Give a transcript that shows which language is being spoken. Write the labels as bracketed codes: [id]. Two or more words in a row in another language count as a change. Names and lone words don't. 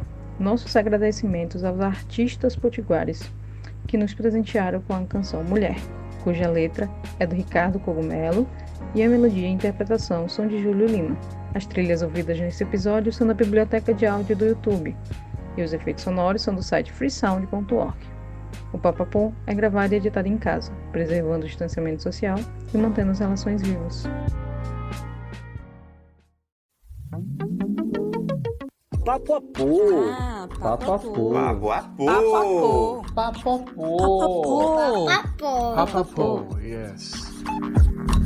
[pt] Nossos agradecimentos aos artistas potiguares que nos presentearam com a canção Mulher, cuja letra é do Ricardo Cogumelo e a melodia e interpretação são de Júlio Lima. As trilhas ouvidas nesse episódio são da biblioteca de áudio do YouTube e os efeitos sonoros são do site freesound.org. O Papapô é gravado e editado em casa, preservando o distanciamento social e mantendo as relações vivas. Papo-apô. Papo-apô. Papo-apô. Papo-apô. Papapô, yes.